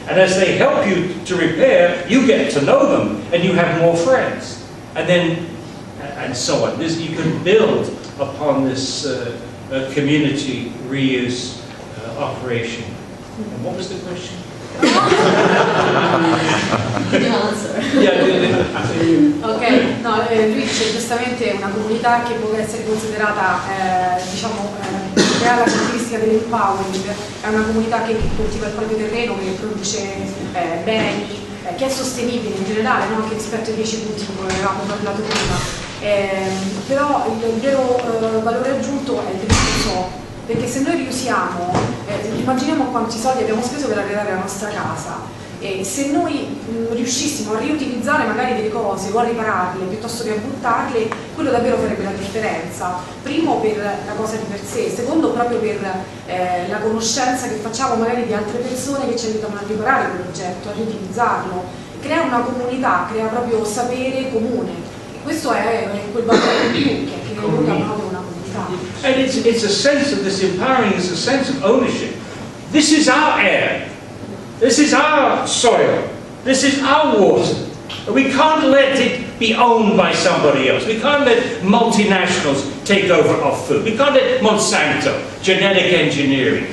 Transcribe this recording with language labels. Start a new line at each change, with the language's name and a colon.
English: And as they help you to repair, you get to know them and you have more friends. And so on. You can build upon this community reuse operation. And what was the question?
Italian: Ok, no, lui dice giustamente una comunità che può essere considerata, che ha la caratteristica dell'empowering, è una comunità che coltiva il proprio terreno, che produce beni, che è sostenibile in generale, no? Anche rispetto ai 10 punti di cui avevamo parlato prima. Però il vero valore aggiunto è il riuso. Perché se noi riusiamo, immaginiamo quanti soldi abbiamo speso per arredare la nostra casa, e se noi riuscissimo a riutilizzare magari delle cose o a ripararle piuttosto che a buttarle, quello davvero farebbe la differenza. Primo per la cosa di per sé, secondo proprio per la conoscenza che facciamo magari di altre persone che ci aiutano a riparare quell'oggetto, a riutilizzarlo. Crea una comunità, crea proprio sapere comune. questo è quel valore in più che evoca proprio una comunità.
English: And it's a sense of this empowering, is a sense of ownership. This is our air. This is our soil. This is our water. We can't let it be owned by somebody else. We can't let multinationals take over our food. We can't let Monsanto, genetic engineering.